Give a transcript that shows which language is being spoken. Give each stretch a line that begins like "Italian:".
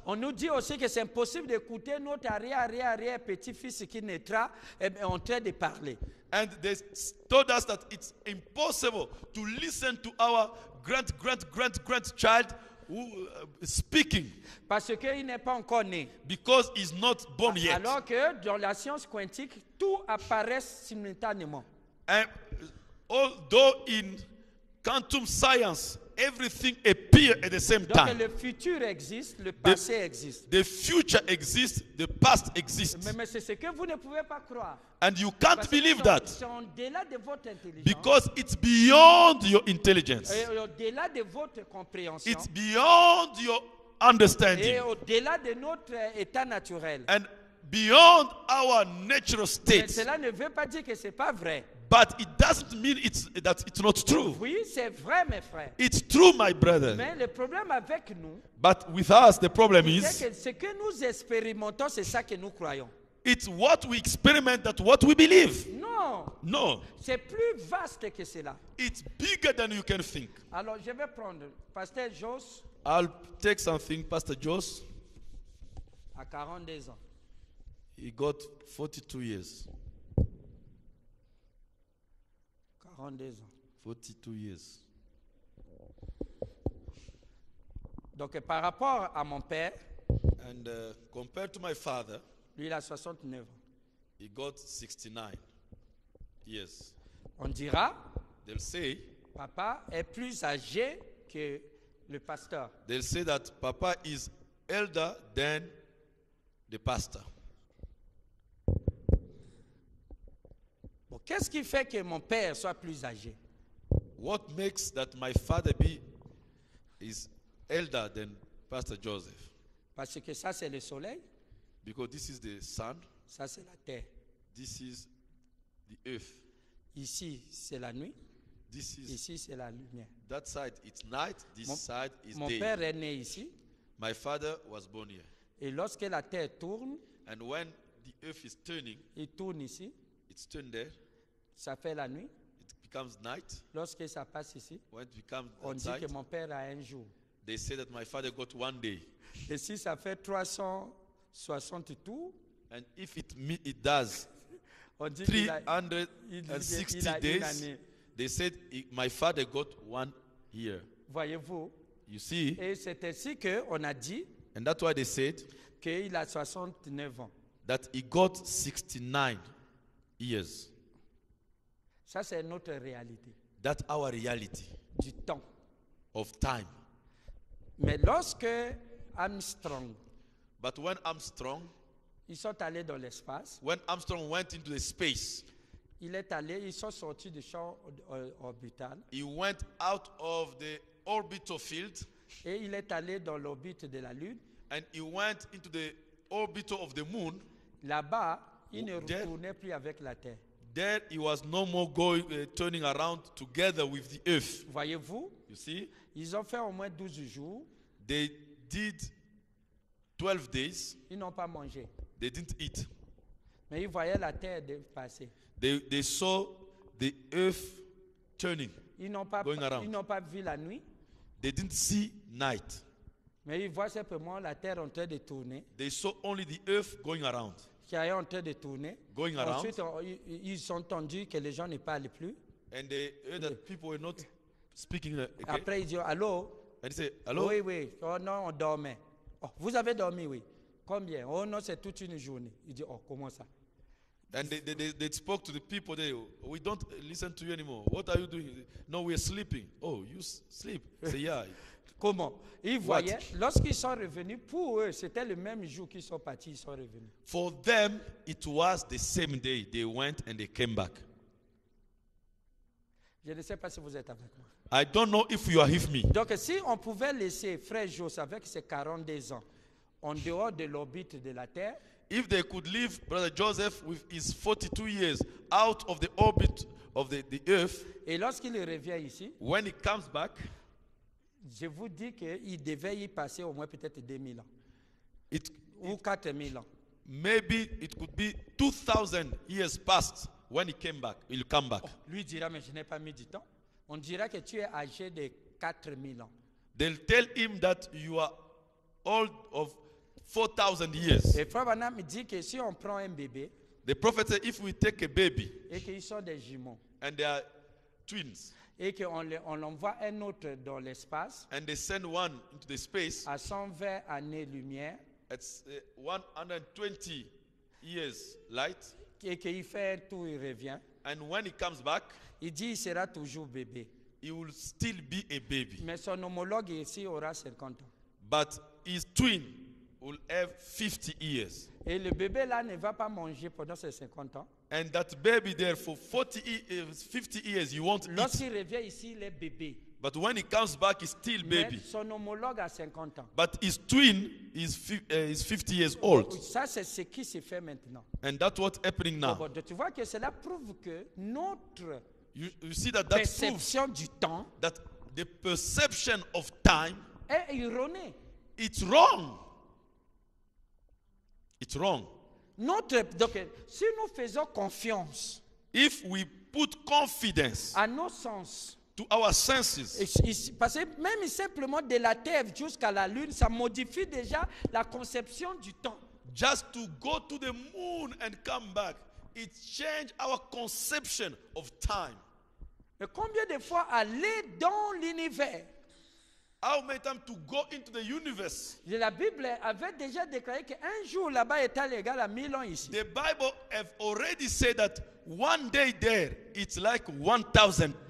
French: on nous dit aussi que c'est impossible d'écouter notre arrière-petit-fils qui naîtra en train de parler.
English: And they told us that it's impossible to listen to our grandchild who speaking,
French: Parce qu'il n'est pas encore né.
English: because he's not born yet.
French: Alors que dans la science quantique, tout apparaît simultanément.
English: And although in quantum science everything appears at the same
French: Donc
English: time,
French: le futur existe, le passé existe.
English: the future exists, the past exists,
French: Mais c'est ce que vous ne pouvez pas croire.
English: and you can't
French: Parce que
English: believe that
French: c'est au-delà de votre intelligence.
English: because it's beyond your intelligence,
French: Et au-delà de votre compréhension.
English: it's beyond your
French: Et
English: understanding,
French: au-delà de notre état naturel.
English: and beyond our natural
French: Mais
English: state.
French: cela ne veut pas dire que ce n'est pas vrai.
English: But it doesn't mean that it's not true.
French: Oui, c'est vrai, mes frères.
English: It's true, my brother.
French: Mais le problème avec nous,
English: But with us, the problem is,
French: c'est que ce que nous expérimentons, c'est ça que nous croyons.
English: it's what we experiment, that what we believe.
French: Non,
English: No,
French: c'est plus vaste que cela.
English: it's bigger than you can think.
French: Alors, je vais prendre Pasteur Jos
English: I'll take something, Pastor Jos.
French: à 42 ans.
English: He got 42 years.
French: 42 ans.
English: 42 years.
French: Donc, par rapport à mon père,
English: And compared to my father,
French: lui, il a 69 ans.
English: he got 69 years.
French: On dira,
English: They'll say,
French: papa est plus âgé que le pasteur.
English: they'll say that Papa is elder than the pastor.
French: Bon, qu'est-ce qui fait que mon père soit plus âgé?
English: What makes that my father is elder than Pastor Joseph?
French: Parce que ça, c'est le soleil,
English: Because this is the sun,
French: ça, c'est la terre.
English: this is the earth,
French: Ici, c'est la nuit,
English: this is
French: ici, c'est la lumière.
English: that side. It's night. This
French: Mon-
English: side is
French: Mon
English: day.
French: père est né ici,
English: My father was born here,
French: et lorsque la terre tourne,
English: and when the earth is turning,
French: il tourne ici,
English: it's turned there.
French: ça fait la nuit.
English: It becomes night.
French: Lorsque ça passe ici,
English: When it becomes
French: on
English: that
French: dit que
English: side,
French: mon père a un jour.
English: they say that my father got one day.
French: Et si ça fait 360 tours,
English: And if it does
French: on dit qu'il a,
English: 360
French: il a une
English: days,
French: année.
English: they said my father got 1 year.
French: Voyez-vous?
English: You see?
French: Et c'est ainsi qu'on a dit
English: And that's why they said
French: qu'il a 69 ans.
English: that he got 69 years.
French: Ça, c'est notre réalité
English: That's our reality
French: du temps.
English: of time.
French: Mais lorsque Armstrong,
English: But when Armstrong
French: ils sont allés dans l'espace,
English: went into the space,
French: ils sont sortis du champ orbital
English: he went out of the orbital field
French: et il est allé dans l'orbite de la Lune.
English: and he went into the orbital of the moon.
French: Là-bas, il ne
English: There-
French: retournait plus avec la Terre.
English: There he was no more turning around together with the earth.
French: Voyez-vous,
English: You see?
French: ils ont fait au moins 12 jours,
English: They did 12 days.
French: ils n'ont pas mangé.
English: They didn't eat.
French: Mais ils voyaient la Terre passer.
English: They saw the earth turning.
French: Ils n'ont pas,
English: Going around.
French: ils n'ont pas vu la nuit,
English: They didn't see night.
French: mais ils voient simplement la Terre en train de tourner,
English: They saw only the earth going around.
French: qui est en train de tourner.
English: Going around.
French: Ensuite, ils ont entendu que les gens ne parlent plus.
English: And they heard that people were not speaking. Okay?
French: Après, ils disent, allô?
English: And they say, hello?
French: Oui, oui. Oh non, on dormait. Oh, vous avez dormi, oui. Combien? Oh non, c'est toute une journée. Il dit, oh, comment ça?
English: And they spoke to the people. We don't listen to you anymore. What are you doing? No, we're sleeping. Oh, you sleep? Say, yeah.
French: Comment? Ils
English: What?
French: voyaient, lorsqu'ils sont revenus, pour eux, c'était le même jour qu'ils sont partis, ils sont revenus.
English: For them, it was the same day. They went and they came back.
French: Je ne sais pas si vous êtes avec moi.
English: I don't know if you are with me.
French: Donc, si on pouvait laisser Frère Jos avec ses 42 ans en dehors de l'orbite de la Terre,
English: If they could leave Brother Joseph with his 42 years out of the orbit of the earth,
French: et lorsqu'il revient ici,
English: when he comes back,
French: je vous dis qu'il devait y passer au moins peut-être 2000 ans
English: it
French: ou 4000 ans.
English: maybe it could be 2,000 years past when he came back. He'll come back.
French: Lui dira, mais je n'ai pas mis du temps. On dira que tu es âgé de 4000 ans.
English: They'll tell him that you are old of 4,000 years.
French: Et Frère Branham dit que si on prend un bébé
English: The prophet said, if we take a baby
French: et qu'ils sont des jumeaux
English: and they are twins
French: et qu'on l'envoie un autre dans l'espace
English: and they send one into the space
French: à 120 années-lumière
English: at 120 years light,
French: et qu'il fait un tour, il revient,
English: and when he comes back,
French: il dit il sera toujours bébé.
English: he will still be a baby.
French: Mais son homologue ici aura 50 ans.
English: But his twin will have 50 years.
French: Et le bébé là ne va pas manger pendant ses 50 ans.
English: And that baby there for 50 years, you won't eat.
French: Lorsqu'il revient ici, il est bébé.
English: But when he comes back, he's still
French: Mais
English: baby.
French: son homologue a 50 ans.
English: But his twin is 50 years old.
French: Ça, c'est ce qui se fait maintenant.
English: And that's what's happening now.
French: Bon, tu vois que cela prouve que notre
English: You see that proves
French: perception du temps
English: that the perception of time,
French: est erronée.
English: it's wrong. It's wrong.
French: Donc, si nous faisons confiance
English: If we put confidence
French: à nos sens,
English: to our senses,
French: parce que même simplement de la Terre jusqu'à la Lune, ça modifie déjà la conception du temps.
English: just to go to the moon and come back, it changed our conception of time.
French: Mais combien de fois aller dans l'univers?
English: How many times to go into the universe?
French: La Bible avait déjà déclaré qu'un jour là-bas est égal à 1000 ans ici.
English: The Bible have already said that one day there, it's like 1,000